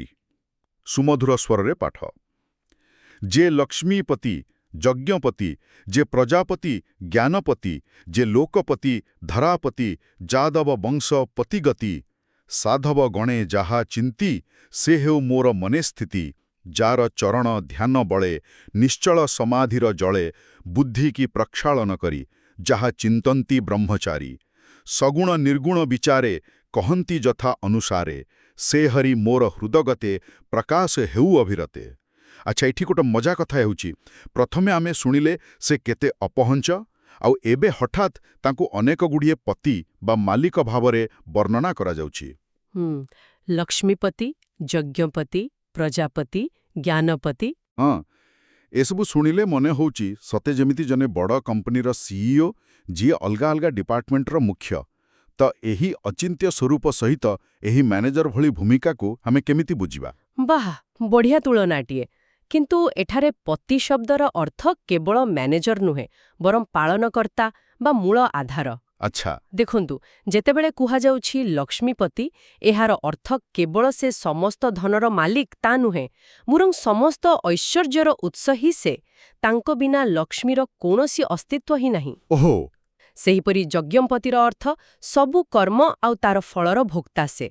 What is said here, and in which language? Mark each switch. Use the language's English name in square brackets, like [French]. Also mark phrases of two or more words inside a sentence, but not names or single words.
[Odia] ସୁମଧୁର ସ୍ୱରରେ ପାଠ। ଯେ ଲକ୍ଷ୍ମୀପତି ଯଜ୍ଞପତି ଯେ ପ୍ରଜାପତି ଜ୍ଞାନପତି ଯେ ଲୋକପତି ଧରାପତି ଯାଦବ ବଂଶ ପତିଗତି ସାଧବ ଗଣେ ଯାହା ଚିନ୍ତି ସେ ହେଉ ମୋର ମନେ ସ୍ଥିତି ଯାର ଚରଣ ଧ୍ୟାନ ବଳେ ନିଶ୍ଚଳ ସମାଧିର ଜଳେ ବୁଦ୍ଧି କି ପ୍ରକ୍ଷାଳନ କରି ଯାହା ଚିନ୍ତନ୍ତି ବ୍ରହ୍ମଚାରୀ ସଗୁଣ ନିର୍ଗୁଣ ବିଚାରେ କହନ୍ତି ଯଥା ଅନୁସାରେ ସେ ହରି ମୋର ହୃଦଗତେ ପ୍ରକାଶ ହେଉ ଅଭିରତେ। ଅଚ୍ଛା ଏଠି ଗୋଟେ ମଜା କଥା ହେଉଛି ପ୍ରଥମେ ଆମେ ଶୁଣିଲେ ସେ କେତେ ଅପହଞ୍ଚ ଆଉ ଏବେ ହଠାତ ତାଙ୍କୁ ଅନେକ ଗୁଡ଼ିଏ ପତି ବା ମାଲିକ ଭାବରେ ବର୍ଣ୍ଣନା କରା ଯାଉଛି। ଲକ୍ଷ୍ମୀପତି ଯଜ୍ଞପତି ପ୍ରଜାପତି ଜ୍ଞାନପତି। ହଁ ଏସବୁ ଶୁଣିଲେ ମନେ ହେଉଛି ସତେ ଯେମିତି ଜଣେ ବଡ଼ କମ୍ପାନୀର ସିଇଓ ଜି ଅଲଗା ଅଲଗା ଡିପାର୍ଟମେଣ୍ଟର ମୁଖ୍ୟ। ତ ଏହି ଅଚିନ୍ତ୍ୟ ସ୍ୱରୂପ ସହିତ ଏହି ମ୍ୟାନେଜର ଭଳି ଭୂମିକା କୁ ଆମେ କେମିତି ବୁଝିବା। ୱାହ ବଢ଼ିଆ ତୁଳନାଟିଏ। କିନ୍ତୁ ଏଠାରେ ପତି ଶବ୍ଦର ଅର୍ଥ କେବଳ ମ୍ୟାନେଜର ନୁହେଁ ବରଂ ପାଳନକର୍ତ୍ତା ବା ମୂଳ ଆଧାର। ଆଚ୍ଛା, ଦେଖନ୍ତୁ, ଯେତେବେଳେ କୁହାଯାଉଛି ଲକ୍ଷ୍ମୀପତି, ଏହାର ଅର୍ଥ କେବଳ ସେ ସମସ୍ତ ଧନର ମାଲିକ ତା ନୁହେଁ, ବରଂ ସମସ୍ତ ଐଶ୍ୱର୍ଯ୍ୟର ଉତ୍ସ ହିଁ ସେ। ତାଙ୍କ ବିନା ଲକ୍ଷ୍ମୀର କୌଣସି ଅସ୍ତିତ୍ୱ ହିଁ ନାହିଁ। ଓହୋ, ସେହିପରି ଯଜ୍ଞପତିର ଅର୍ଥ ସବୁ କର୍ମ ଆଉ ତାର ଫଳର ଭୋକ୍ତା ସେ।